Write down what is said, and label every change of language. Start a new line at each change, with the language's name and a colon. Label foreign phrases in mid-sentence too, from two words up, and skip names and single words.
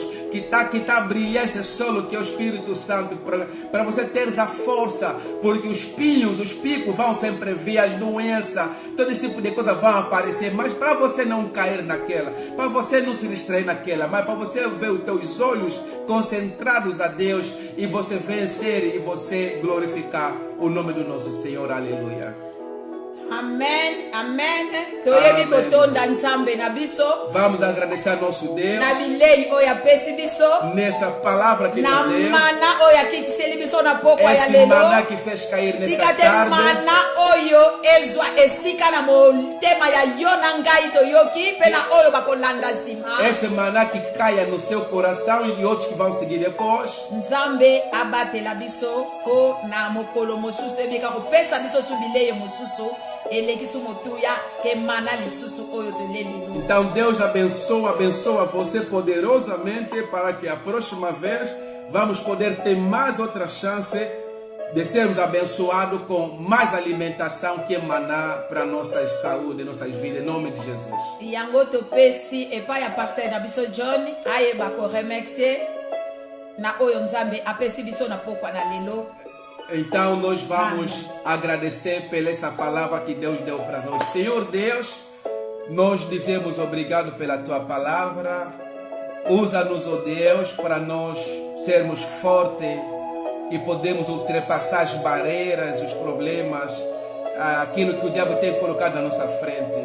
Portuguese: que está a brilhar esse solo que é o Espírito Santo, para você ter essa força, porque os picos vão sempre vir, as doenças, todo esse tipo de coisa vão aparecer, mas para você não cair naquela, para você não se distrair naquela, mas para você ver os teus olhos concentrados a Deus e você vencer e você glorificar o nome do nosso Senhor. Aleluia.
Lingala: Amen, amen. Toyebi Amen. kotonda nzambe na biso.
Portuguese: Vamos agradecer a nosso Deus
Lingala: Na bilei oyo apesi biso.
Portuguese: nessa palavra que
Lingala: Na
Portuguese: nos deu.
Lingala: mana oyo akitiseli biso na pokwa ya
Portuguese: Esse
Lingala: lelo.
Portuguese: maná que fez cair nessa
Lingala: Tika te
Portuguese: tarde.
Lingala: mana oyo ezwa esika na motema ya yo na ngai toyoki pe na oyo bakolanda nsima.
Portuguese: Esse maná que caia no seu coração e de outros que vão seguir depois.
Lingala: Nzambe abatela biso po na mokolo mosusu toyebika kopesa biso su bilei mosusu elekisi motuya ke mana lisusu oyo toleli.
Portuguese: Então Deus abençoa você poderosamente para que a próxima vez vamos poder ter mais outra chance de sermos abençoados com mais alimentação que é maná para nossas saúde, nossas vidas, em nome de Jesus.
Lingala: Yango topesi epai ya pasteur na biso John ayeba ko remercier na oyo nzambe apesi biso na pokwa na lelo.
Portuguese: Então nós vamos agradecer pela essa palavra que Deus deu para nós. Senhor Deus, nós dizemos obrigado pela tua palavra. Usa-nos, ó Deus, para nós sermos fortes e podemos ultrapassar as barreiras, os problemas, aquilo que o diabo tem colocado na nossa frente.